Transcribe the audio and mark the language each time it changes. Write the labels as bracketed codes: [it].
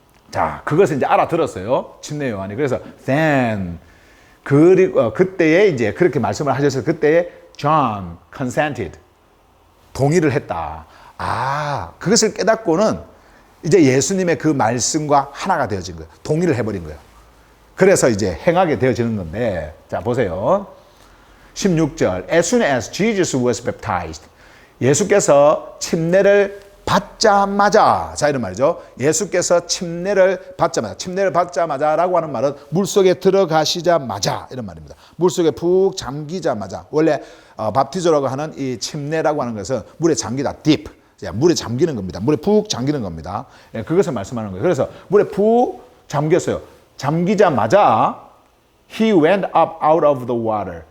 [ko] 자, 그것을 이제 알아들었어요. 침례 요한이. 그래서 then 그리고 그때에 이제 그렇게 말씀을 하셔서 그때에 [en] John consented. [ko] 동의를 했다. 아, 그것을 깨닫고는 이제 예수님의 그 말씀과 하나가 되어진 거예요. 동의를 해버린 거예요. 그래서 이제 행하게 되어지는 건데, 자, 보세요. 16절. [en] As soon as Jesus was baptized. [ko] 예수께서 침례를 받자마자, 자, 이런 말이죠. 예수께서 침례를 받자마자 라고 하는 말은 물속에 들어가시자마자 이런 말입니다. 물속에 푹 잠기자마자. 원래 밥티저라고 하는 이 침례라고 하는 것은 물에 잠기다, deep. 물에 잠기는 겁니다. 물에 푹 잠기는 겁니다. 그것을 말씀하는 거예요. 그래서 물에 푹 잠겼어요. 잠기자마자 [en] he went up out of the water.